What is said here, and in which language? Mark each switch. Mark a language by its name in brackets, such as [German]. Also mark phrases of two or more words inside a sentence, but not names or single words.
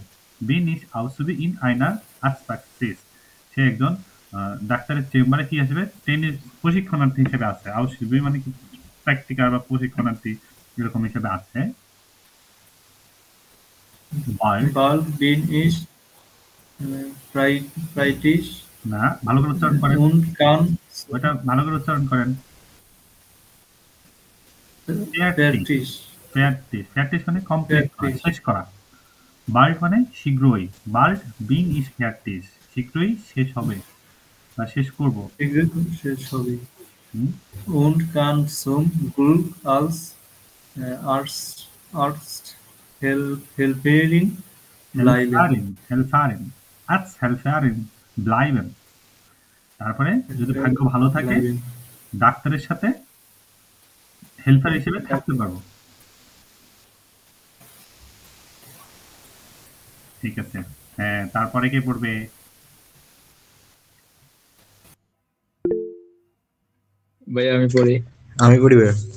[German] bin ich Azubi in einer Arztpraxis, [Bangla] সে একজন ডাক্তারের চেম্বারে কি হিসেবে প্রশিক্ষণার্থী হিসেবে আছে। আউসুবি মানে কি, প্র্যাকটিক্যাল বা প্রশিক্ষণার্থী এরকম হিসেবে আছে। [German] Bald bin ich Freitisch [Bangla] না, ভালো করে উচ্চারণ করেন, [German] und kann [Bangla] ওটা ভালো করে উচ্চারণ করেন। fertig মানে কমপ্লিট করা, শেষ করা। বাল্ড মানে শীঘ্রই, [German] bald bin ich fertig, [Bangla] শীঘ্রই শেষ হবে বা শেষ করব। [German] und kann zum Glück als Arzt Helferin bleiben. [Bangla] তারপরে যদি ভাগ্য ভালো থাকে ডাক্তারের সাথে হেল্পার হিসেবে থাকতে পারবো। ঠিক আছে, হ্যাঁ, তারপরে কে পড়বে? ভাই আমি পড়ি ভাই।